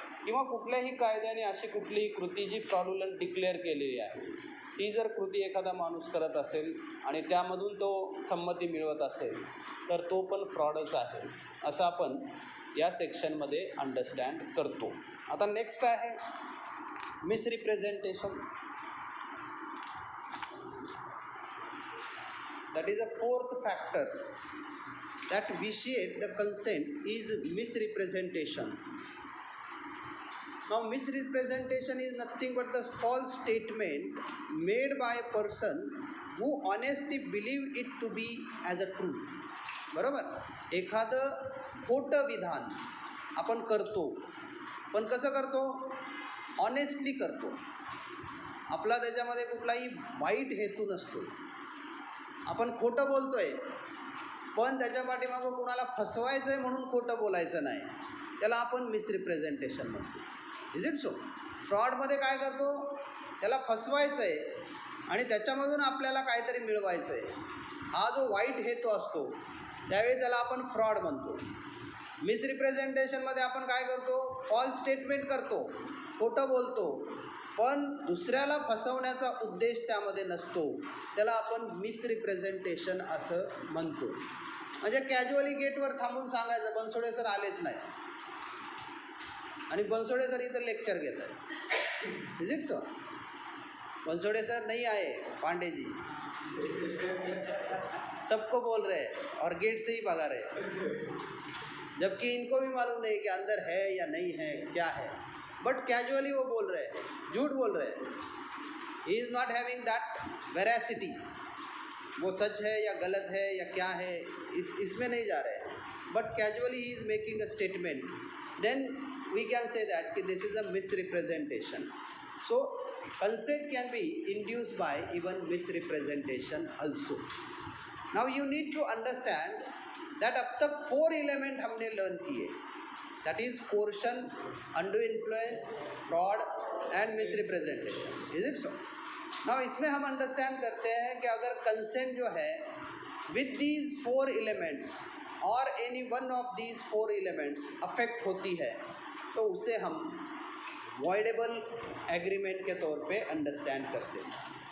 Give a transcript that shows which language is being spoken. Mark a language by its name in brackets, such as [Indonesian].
[Marathi] किंवा कुठल्याही कायद्याने अशी कुठलीही कृती जी फ्रॉडुलंट डिक्लेअर केलेली आहे, ती जर कृती एखादा माणूस करत असेल आणि त्यामधून तो संमती मिळवत असेल तर तो पण फ्रॉडच आहे, असं आपण या सेक्शनमध्ये अंडरस्टँड करतो. आता नेक्स्ट आहे मिसरिप्रेझेंटेशन. [English] That is a fourth factor that vitiate the consent is misrepresentation. Now misrepresentation is nothing but the false statement made by a person who honestly believe it to be as a truth. [Marathi] बरोबर. एखादं खोटं विधान आपण करतो, पण कसं करतो, honestly करतो. आपला त्याच्यामध्ये कुठलाही वाईट हेतू नसतो. आपण खोटं बोलतोय पण त्याच्या पाठीमागं कुणाला फसवायचं आहे म्हणून खोटं बोलायचं नाही, त्याला आपण मिसरिप्रेझेंटेशन म्हणतो. [English] Is it so? [Marathi] फ्रॉडमध्ये काय करतो, त्याला फसवायचं आहे आणि त्याच्यामधून आपल्याला काहीतरी मिळवायचं आहे, हा जो वाईट हेतू असतो त्यावेळी त्याला आपण फ्रॉड म्हणतो. मिसरिप्रेझेंटेशनमध्ये आपण काय करतो, फॉल्स स्टेटमेंट करतो, खोटं बोलतो, पण दुसऱ्याला फसवण्याचा उद्देश त्यामध्ये नसतो, त्याला आपण मिसरिप्रेझेंटेशन असं म्हणतो. म्हणजे कॅज्युअली गेटवर थांबून सांगायचं बनसोडे सर आलेच नाही आणि बनसोडे सर इथं लेक्चर घेत आहे. [English] Is it so? [Hindi] Bansode sir नहीं आए, पांडे जी सबको बोल रहे हैं और गेट से ही भगा रहे, जबकि इनको भी मालूम नहीं कि अंदर है या नहीं है, क्या है, [English] but casually [Hindi] वो बोल रहे हैं, झूठ बोल रहे हैं. [English] he is not having that veracity, [Hindi] वो सच है या गलत है या क्या है इसमें नहीं जा रहे हैं, [English] But casually he is making a statement, then we can say that कि this is a misrepresentation. So consent can be induced by even misrepresentation also. Now you need to understand that [Hindi] अब तक 4 element हमने learn किए, [English] that is coercion, undue influence, fraud and misrepresentation. Is it so? [Hindi] Now इसमें हम understand करते हैं कि अगर कंसेंट जो है [English] with these 4 elements [Hindi] और [English] any one of these 4 elements [Hindi] affect होती है तो उसे हम voidable एग्रीमेंट के तौर पे अंडरस्टैंड करते हैं.